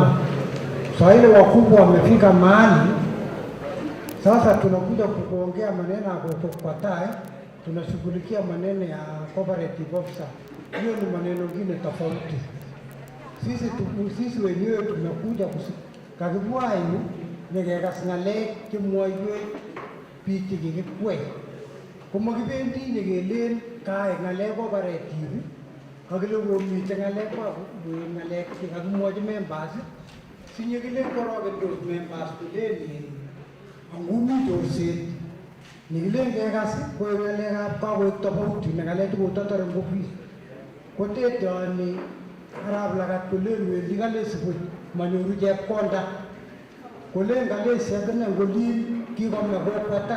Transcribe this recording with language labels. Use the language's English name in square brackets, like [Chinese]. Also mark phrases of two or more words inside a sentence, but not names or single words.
[Swahili] Sasa ile wakubwa wamefika mahali sasa tunakuja kuongea maneno ya Kokwatai, tunashughulikia maneno ya [English] cooperative officer. [Swahili] Hiyo ni maneno mengine tofauti. Sisi wenyewe [Kalenjin] tunakuja kakibwayu nekekas ng'alek chemwoiwech biik chekikikwei. Komakibendi nyekelen kae ng'alek cooperative kakile komite ng'alek chekakimwochi members sinyekilen korokendos members kolen angumi chorset nekilen kekas koe ng'alekab kakoek tofauti ne ng'alek chekototore eng office kotetoni arap lagat kolen wendi kalesi buch manyoru chepkonda kolen kalesi akine ngolin kikome Kokwatai